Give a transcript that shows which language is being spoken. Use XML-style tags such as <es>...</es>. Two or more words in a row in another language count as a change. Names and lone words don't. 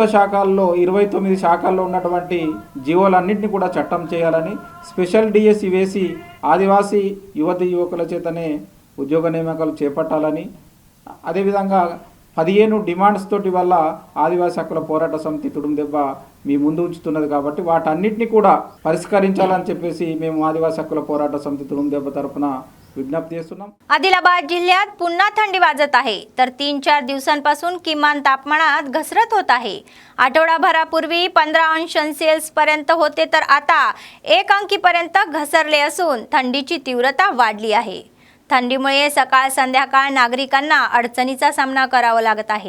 <te>శాఖల్లో 29 శాఖల్లో ఉన్నటువంటి జీవోలన్నింటినీ కూడా చట్టం చేయాలని,</te> <en>special DSC</en> <te>వేసి ఆదివాసీ యువకుల చేతనే ఉద్యోగ నియామకాలు చేపట్టాలని, అదేవిధంగా 15 డిమాండ్స్ తోటి వల్ల ఆదివాసీ హక్కుల పోరాట సమితి తుడుందెబ్బ మీ ముందు ఉంచుతున్నది కాబట్టి వాటన్నిటిని కూడా పరిష్కరించాలని చెప్పేసి మేము ఆదివాసీ హక్కుల పోరాట సమితి తుడుందెబ్బ తరపున विज्ञप्ती చేస్తున్నాం।</te> <mr>आदिलाबाद जिल्ह्यात पुन्हा थंडी वाजत आहे तर 3-4 दिवसांपासून किमान तापमानात घसरत होत आहे। आठवडाभरापूर्वी 15 अंश सेल्सिअस पर्यंत होते तर आता 1 अंकीपर्यंत घसरले असून थंडीची तीव्रता वाढली आहे। थंडीमुळे सकाळ संध्याकाळ नागरिकांना अडचणीचा सामना करावा लागत आहे।</mr>